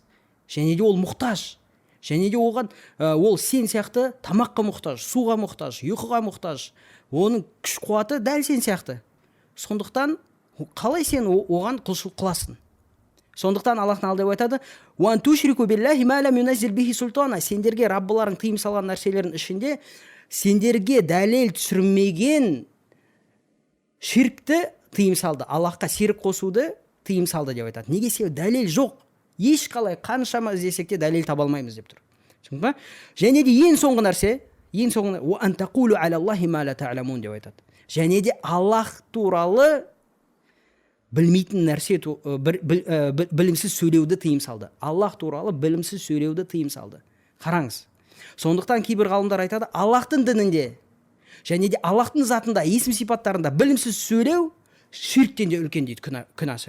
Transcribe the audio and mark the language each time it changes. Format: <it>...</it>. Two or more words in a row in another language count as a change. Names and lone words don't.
<kk>Және де ол мұқтаж. Және де оған ол сен сияқты тамаққа мұқтаж, суға мұқтаж, ұйқыға мұқтаж. Оның күш қуаты дәл сен сияқты. Сондықтан қалай сен оған құлшылық қыласың? Сондықтан Аллахтың алдында айтады:</kk> <ar>"وأن تشركوا بالله ما لم ينزل به سلطانا".</ar> <kk>Сендерге Раббыларың тыйым салған нәрселердің ішінде сендерге дәлел түсірмеген ширкті тыйым салды. Аллахқа серік қосуды тыйым салды деп айтады. Неге? Себебі дәлел жоқ. Ешқалай қаншама іздесек те дәлел таба алмаймыз деп тұр. Түсіндің ба? Және де ең соңғы нәрсе,</kk> <ar>"وأن تقولوا على الله ما لا تعلمون"</ar> <kk>деп айтады. Және де Аллах туралы білмейтін нәрсе, білімсіз сөйлеуді тыйым салды. Аллах туралы білімсіз сөйлеуді тыйым салды. Қараңыз. Сондықтан кейбір ғалымдар айтады, Аллахтың дінінде және де Аллахтың затында, есім сипаттарында білімсіз сөйлеу ширктен де үлкен дейді, күнәсі.</kk>